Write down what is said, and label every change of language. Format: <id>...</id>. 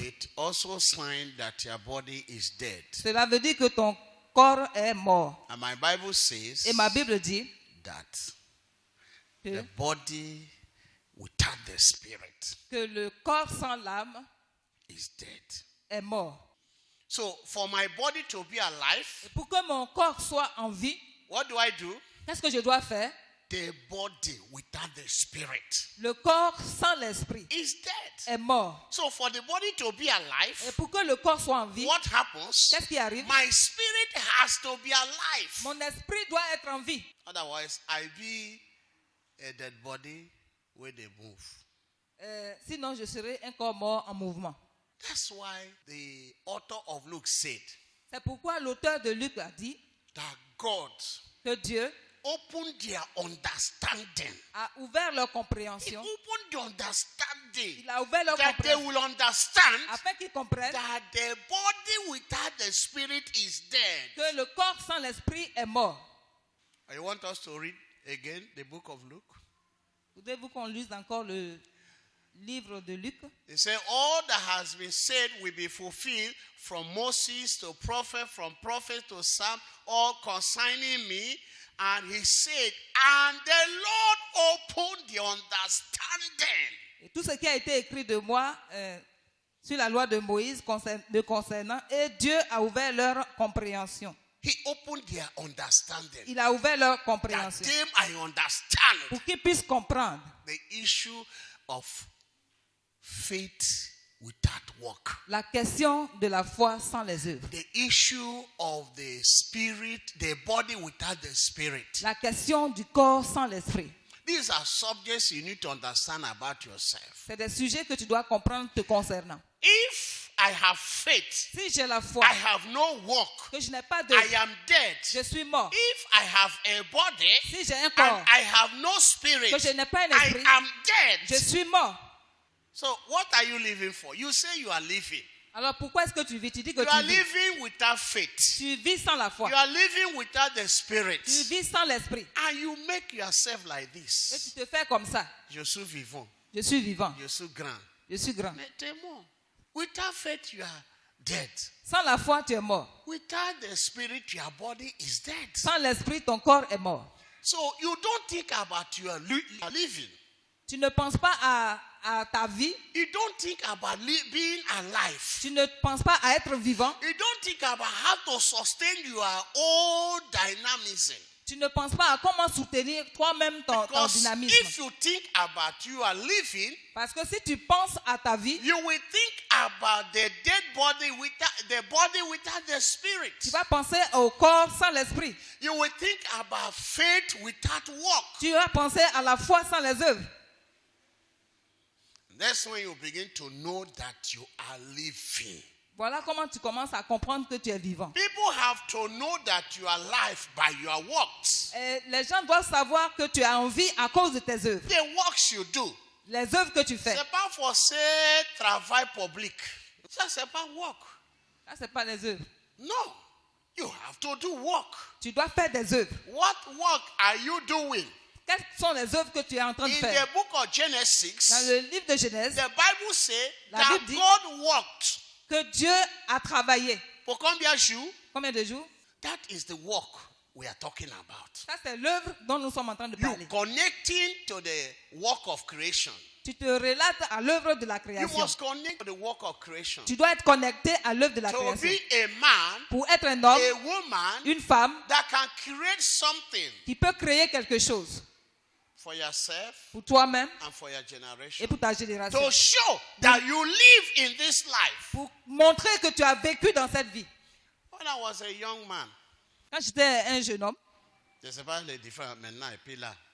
<en>it also signs that your body is dead.</en> <fr>cela veut dire que ton corps est mort.</fr> <en>And my Bible says</en> <fr>Et ma Bible dit</fr> <en>that</en> <fr>que,</fr> <en>the body without the spirit</en> <fr>que le corps sans l'âme</fr> <en>is dead.</en> <fr>est mort.</fr> <en>So for my body to be alive,</en> <fr>Et pour que mon corps soit en vie,</fr> <en>what do I do?</en> <fr>qu'est-ce que je dois faire?</fr> <en>the body without the spirit</en> <fr>Le corps sans l'esprit</fr> <en>is dead.</en> <fr>est mort.</fr> <en>So for the body to be</en> <fr>Et</fr> <en>alive,</en> <fr>pour que le corps soit en vie,</fr> <en>what happens?</en> <fr>qu'est-ce qui arrive?</fr> <en>My spirit has to be alive.</en> <fr>Mon esprit doit être en vie.</fr> <en>Otherwise, I be a dead body where they move.</en> <fr>Sinon, je serai un corps mort en mouvement.</fr> <en>That's why the author of Luke said</en> <fr>C'est pourquoi l'auteur de Luc a dit</fr> <en>that God</en> <fr>que Dieu</fr> <en>opened their understanding.</en> <fr>a ouvert leur</fr> <en>He</en> <fr>compréhension.</fr> <en>opened the understanding</en> <fr>Il a ouvert leur</fr> <en>that they</en> <fr>compréhension</fr> <en>will understand</en> <fr>afin qu'ils comprennent</fr> <en>that the body without the spirit is dead.</en> <fr>que le corps sans l'esprit est mort.</fr> <en>I want us to read again the book of Luke.</en> <fr>Voudrez-vous qu'on lise encore le livre de Luc?</fr> <en>They say all that has been said will be fulfilled from Moses to prophet, from prophet to Psalm, all concerning me. And he said, and the Lord opened the understanding.</en> <fr>Et tout ce qui a été écrit de moi sur la loi de Moïse me concernant, et Dieu a ouvert leur compréhension.</fr> <en>He opened their understanding.</en> <fr>Il a ouvert leur</fr> <en>That</en> <fr>compréhension</fr> <en>them I understand</en> <fr>pour qu'ils puissent comprendre</fr> <en>the issue of faith without work.</en> <fr>la question de la foi sans les œuvres,</fr> <en>The issue of the spirit, the body without the spirit.</en> <fr>la question du corps sans l'esprit.</fr> <en>These are subjects you need to understand about yourself.</en> <fr>C'est des sujets que tu dois comprendre te concernant.</fr> <en>If I have faith,</en> <fr>Si j'ai la foi,</fr> <en>I have no work,</en> <fr>que je n'ai pas</fr> <en>I</en> <fr>d'œuvre,</fr> <en>am dead.</en> <fr>je suis mort.</fr> <en>If I have a body</en> <fr>Si j'ai un</fr> <en>and</en> <fr>corps,</fr> <en>I have no spirit,</en> <fr>que je n'ai pas un</fr> <en>I</en> <fr>esprit,</fr> <en>am</en> <fr>je</fr> <en>dead.</en> <fr>suis mort.</fr> <en>So what are you living for? You say you are living.</en> <fr>Alors pourquoi est-ce que tu vis? Tu dis que</fr> <en>You are</en> <fr>tu vis.</fr> <en>living without faith.</en> <fr>Tu vis sans la foi.</fr> <en>You are living without the spirit.</en> <fr>Tu vis sans l'esprit.</fr> <en>And you make yourself like</en> <fr>Et tu</fr> <en>this.</en> <fr>te fais comme ça. Je suis vivant. Je suis vivant. Je suis grand. Je suis grand. Mais t'es mort.</fr> <en>Without faith, you are dead.</en> <fr>Sans la foi, tu es mort.</fr> <en>Without the spirit, your body is dead.</en> <fr>Sans l'esprit, ton corps est mort.</fr> <en>So you don't think about your living.</en> <fr>Tu ne penses pas à ta vie.</fr> <en>You don't think about being alive.</en> <fr>Tu ne penses pas à être vivant.</fr> <en>You don't think about how to sustain your own dynamism.</en> <fr>Tu ne penses pas à comment soutenir toi-même ton</fr> <en>Because</en> <fr>dynamisme.</fr> <en>if you think about you are living,</en> <fr>Parce que si tu penses à ta vie,</fr> <en>you will think about the dead body without the spirit.</en> <fr>tu vas penser au corps sans l'esprit.</fr> <en>You will think about faith without work.</en> <fr>Tu vas penser à la foi sans les œuvres.</fr> <en>That's when you begin to know that you are living.</en> <fr>Voilà comment tu commences à comprendre que tu es vivant.</fr> <en>People have to know that you are alive by your works.</en> <fr>Et les gens doivent savoir que tu as envie à cause de tes œuvres.</fr> <en>The works you do.</en> <fr>Les œuvres que tu fais. C'est pas</fr> <en>for say</en> <fr>travail public. Ça c'est pas work. Ça, ce n'est pas les œuvres.</fr> <en>No. You have to do work.</en> <fr>Tu dois faire des œuvres.</fr> <en>What work are you doing?</en> <fr>Quelles sont les œuvres que tu es en train de</fr> <en>In</en> <fr>faire?</fr> <en>the book of Genesis,</en> <fr>Dans le livre de Genèse,</fr> <en>the Bible says</en> <fr>La</fr> <en>that</en> <fr>Bible dit-</fr> <en>God worked.</en> <fr>que Dieu a travaillé. Pour combien de jours? Combien de jours?</fr> <en>That is the work we are talking about.</en> <fr>Ça, c'est l'œuvre dont nous sommes en train de</fr> <en>You</en> <fr>parler.</fr> <en>connecting to the work of creation.</en> <fr>Tu te relates à l'œuvre de la</fr> <en>You</en> <fr>création.</fr> <en>must connect to the work of creation.</en> <fr>Tu dois être connecté à l'œuvre de la</fr> <en>To</en> <fr>création.</fr> <en>be a man,</en> <fr>Pour être un homme,</fr> <en>a woman</en> <fr>une femme</fr> <en>that can create something</en> <fr>qui peut créer quelque chose</fr> <en>for yourself</en> <fr>pour toi-même</fr> <en>and for your generation.</en> <fr>et pour ta génération.</fr> <en>To show that you live in this life.</en> <fr>Pour montrer que tu as vécu dans cette vie.</fr> <en>When I was a young man,</en> <fr>Quand j'étais un jeune homme, je ne sais pas les différences maintenant et puis là.</fr>